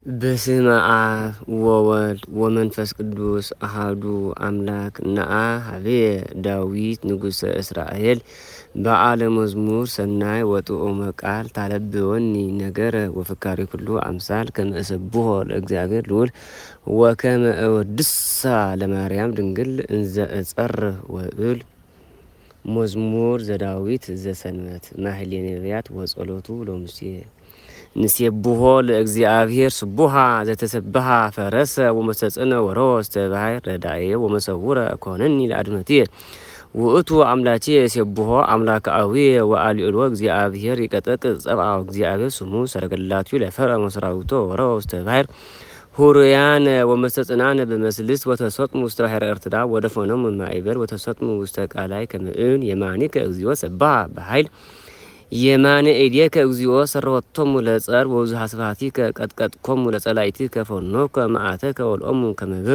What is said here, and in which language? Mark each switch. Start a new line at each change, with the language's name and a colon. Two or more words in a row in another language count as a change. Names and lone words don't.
Geez: በስመ አብ ወወልድ ወመንፈስ ቅዱስ አሐዱ አምላክ ነአ ሀቤ ዳዊት ንጉሠ እስራኤል በዓለ መዝሙር ሰናይ ወጥዑመ ቃል ታለብወኒ ነገረ ወፍካሬ ኩሉ አምሳል ከመ እሰብሖ ለእግዚአብሔር ልዑል ወከመ እወድሳ ለማርያም ድንግል እንዘ እጸርህ ወእብል። መዝሙር ዘዳዊት ዘሰንበት ማህሌ ነቢያት ወጸሎቱ ለሙሴ ንሴብሖ ለእግዚአብሔር ስቡሃ ዘተሰብሃ ፈረሰ ወመሰጽነ ወረወ ውስተ ባሕር ረዳኤ ወመሰውረ ኮነኒ ለአድመትየ ውእቱ አምላኬ ሴብሖ አምላከ አቡየ ወአልዕሎ እግዚአብሔር ይቀጠቅጥ ጸብአ እግዚአብሔር ስሙ ሰረገላቱ ለፈረ መሰራዊቶ ወረወ ውስተ ባሕር ሁሩያን ወመሰጽናነ በመስልስ ወተሰጥሙ ውስተ ባሕረ ኤርትራ ወደፈኖሙ ማዕበል ወተሰጥሙ ውስተ ቃላይ ከመእን የማኒከ እግዚኦ ሰብሃ በኃይል የማነ ኤዴከ እግዚኦ ሰረወቶሙ ለጸር ወብዙኃ ስብሐቲከ ቀጥቀጥኮሙ ለጸላኢትከ ፈኖከ መዓተከ ወልኦሙ ከመ ብር